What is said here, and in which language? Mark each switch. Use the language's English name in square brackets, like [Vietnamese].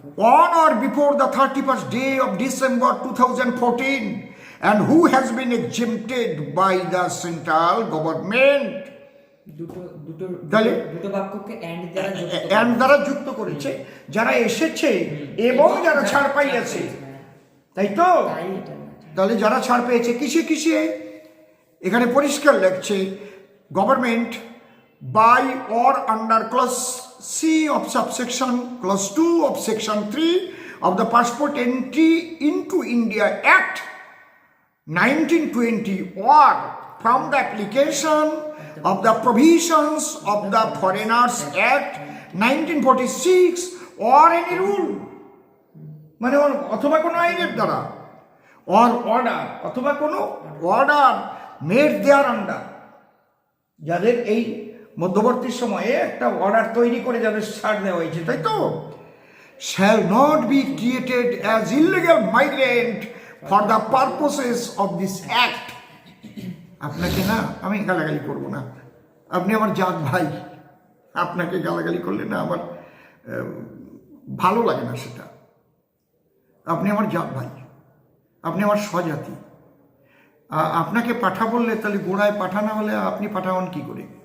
[English] On or before the 31st day of December 2014 and who has been exempted by the central government. [Bangla] দুটো বাক্যকে and দ্বারা যুক্ত করেছে, যারা এসেছে এবং যারা ছাড় পাইয়াছে, তাই তো? তাহলে যারা ছাড় পেয়েছে কিসে কিসে, এখানে পরিষ্কার লাগছে, [English] government by or under clause C of subsection clause 2 of section 3 of the passport entry into India act 1920 or from the application of the provisions of the Foreigners Act 1946 or any rule, [Bangla] মানে অথবা কোনো আইনের দ্বারা, [English] or order [Bangla] অথবা কোনো order [English] made thereunder, [Bangla] যাদের এই মধ্যবর্তী সময়ে একটা অর্ডার তৈরি করে যাদের ছাড় দেওয়া হয়েছে, তাই তো? [English] shall not be treated as illegal migrant for the purposes of this act. [Bangla] আপনাকে না আমি গালাগালি করব না, আপনি আমার জাত ভাই, আপনাকে গালাগালি করলে না আমার ভালো লাগে না সেটা। আপনি আমার জাত ভাই, আপনি আমার স্বজাতি, আপনাকে পাঠা বললে তাহলে গোড়ায় পাঠা না হলে আপনি পাঠা হন কী করে?